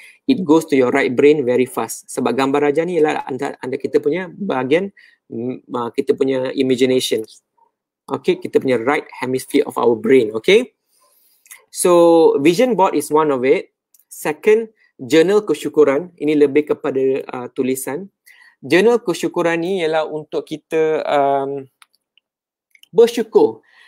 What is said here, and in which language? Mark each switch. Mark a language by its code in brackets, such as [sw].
[en] It goes to your right brain very fast. [ms] Sebab gambar raja ni ialah anda kita punya bahagian kita punya imagination. [en] Okay, [ms] kita punya [en] right hemisphere of our brain. Okay. So vision board is one of it. [ms] Second, journal kesyukuran. Ini lebih kepada tulisan. Journal kesyukuran ni ialah untuk kita bersyukur.